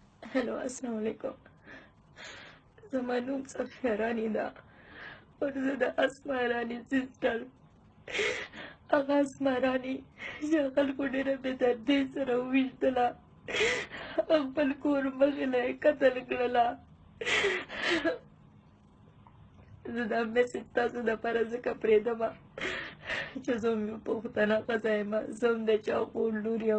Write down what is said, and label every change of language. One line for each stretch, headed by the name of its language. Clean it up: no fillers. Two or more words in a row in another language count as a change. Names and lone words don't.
Pashto: हेलो
Arabic: السلام علیکم.
Pashto: زما نوم صفیه راني دی او زه د اسماء راني سسټر. هغه اسماء راني چې خلکو ډېره بېدردۍ سره وویشتله، خپل کور مخې نه یې قتل کړله. زه دا میسج تاسو دپاره ځکه پرېږدمه چې زه هم یو پښتنه ښځه یم، زه هم د چا خور لور یم.